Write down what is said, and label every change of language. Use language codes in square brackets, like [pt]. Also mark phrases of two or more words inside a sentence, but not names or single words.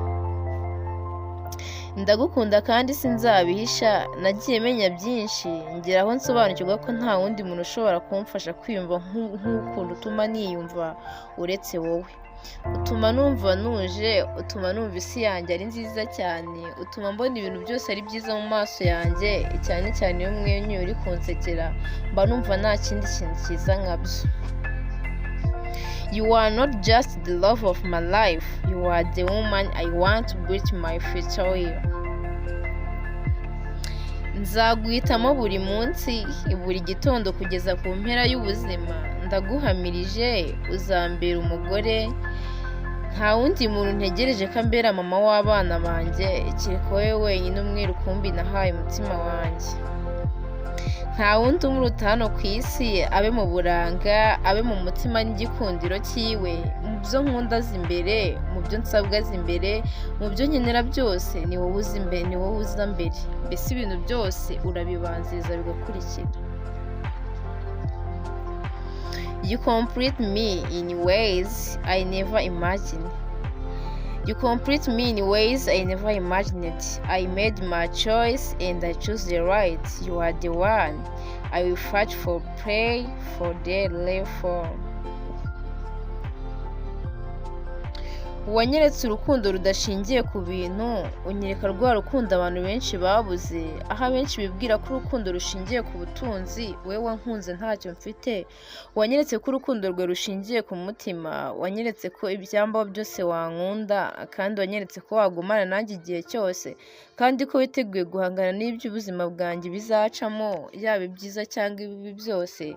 [rw] Ndagukunda kandi sinzabihisha, nagiye menya byinshi ngeraho nsobanukirwa ko nta wundi muntu ushobora kumfasha kwiyumva nk'ukuntu utuma niyumva uretse wowe. Utuma numva nuje, utuma numva isi yanjye ari nziza cyane, utuma mbona ibintu byose ari byiza mu maso yanjye, cyane cyane iyo umwenyuye uri kunsekera mba numva nta kindi kintu cyiza nkabyo. [en] You are not just the love of my life, you are the woman I want to build my future with. [rw] Nzaguhitamo buri munsi, buri gitondo kugeza ku mpera y'ubuzima. Ndaguhamirije uzambera umugore, nta wundi muntu ntegereje ko ambera mama w'abana banjye, kereka wowe wenyine umwe rukumbi nahaye umutima wanjye. Nta wundi umuruta hano ku isi, abe mu buranga, abe mu mutima n'igikundiro cyiwe, mu byo nkunda imbere, mu byo nsabwa imbere, mu byo nkenera byose ni wowe uza imbere, ni wowe uza mbere. Mbese ibintu byose urabibanziriza bigakurikira. [en] You complete me in ways I never imagined. You complete me in ways I never imagined. I made my choice and I chose the right. You are the one I will fight for, pray for, the live for. [rw] Wanyeretse urukundo rudashingiye ku bintu, unyereka rwa rukundo abantu benshi babuze, aho abenshi bibwira ko urukundo rushingiye ku butunzi, wewe wankunze ntacyo mfite. Wanyeretse ko urukundo rwe rushingiye ku mutima, wanyeretse ko ibyambaho byose wankunda, kandi wanyeretse ko wagumana nanjye igihe cyose, kandi ko witeguye guhangana n'ibyo ubuzima bwanjye bizacamo, yaba ibyiza cyangwa ibibi byose.